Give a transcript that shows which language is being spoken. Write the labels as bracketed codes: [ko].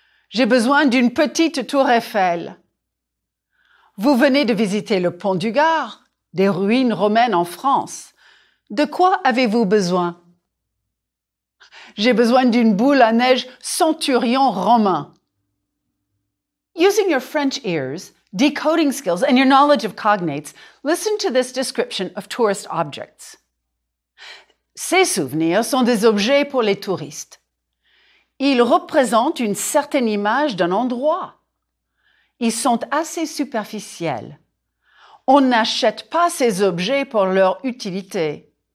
[fr] J'ai besoin d'une petite tour Eiffel. Vous venez de visiter le pont du Gard, des ruines romaines en France. De quoi avez-vous besoin? J'ai besoin d'une boule à neige centurion romain. [en] Using your French ears, decoding skills, and your knowledge of cognates, listen to this description of tourist objects. [fr] Ces souvenirs sont des objets pour les touristes. Ils représentent une certaine image d'un endroit. Ils sont assez superficiels. On n'achète pas ces objets pour leur utilité.